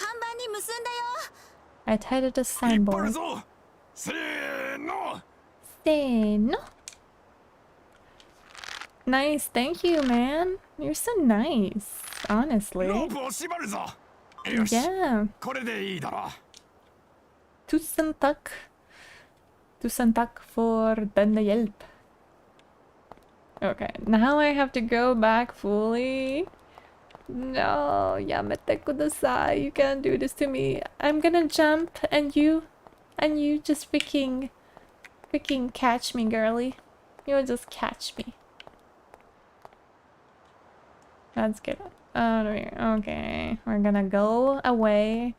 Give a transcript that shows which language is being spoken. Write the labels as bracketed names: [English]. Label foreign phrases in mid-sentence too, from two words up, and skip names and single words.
[English] I tied it to signboard. No. Nice, thank you, man. You're so nice, honestly. Yeah. [Norwegian] Tusen takk. Tusen takk for denne hjelp. [English] Okay, now I have to go back fully. No, [Japanese] yamete kudasai. [English] You can't do this to me. I'm gonna jump and you just freaking catch me, girly. You'll just catch me. That's good. Okay, we're gonna go away.